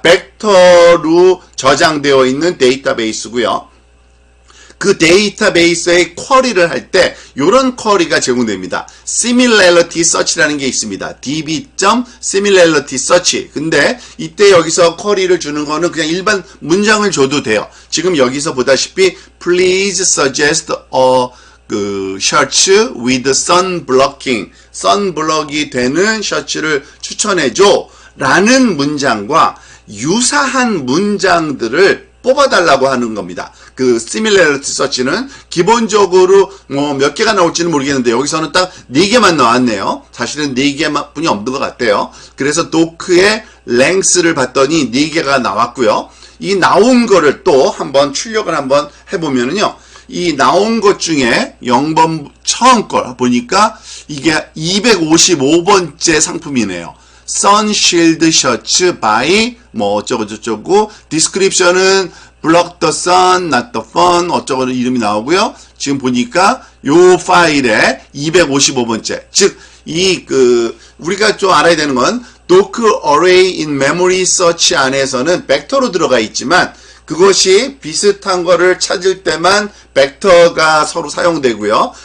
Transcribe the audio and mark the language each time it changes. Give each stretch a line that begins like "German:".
Korean: 벡터로 저장되어 있는 데이터베이스고요. 그 데이터베이스의 쿼리를 할 때 이런 쿼리가 제공됩니다. Similarity Search라는 게 있습니다.
English: db.similarity search.
Korean: 근데 이때 여기서 쿼리를 주는 거는 그냥 일반 문장을 줘도 돼요.
English: 지금 여기서 보다시피 Please suggest a 셔츠 with sun blocking.
Korean: sun block이 되는 셔츠를 추천해줘. 라는 문장과 유사한 문장들을 뽑아달라고 하는 겁니다. 그 similarity search는 기본적으로 뭐 몇 개가 나올지는 모르겠는데 여기서는 딱 4개만 나왔네요. 사실은 4개만 뿐이 없는 것 같아요. 그래서 도크의 length를 봤더니 4개가 나왔고요. 이 나온 거를 또 한번 출력을 한번 해보면은요. 이 나온 것 중에 0번 처음 걸 보니까 이게 255번째 상품이네요. Sun Shield 셔츠 by 뭐 어쩌고저쩌고, 디스크립션은
English: Block the sun, not the fun
Korean: 어쩌고 이름이 나오고요. 지금 보니까 요 파일에 255번째. 즉 이 우리가 좀 알아야 되는 건 Docker Array in Memory Search 안에서는 벡터로 들어가 있지만 그것이 비슷한 거를 찾을 때만 벡터가 서로 사용되고요.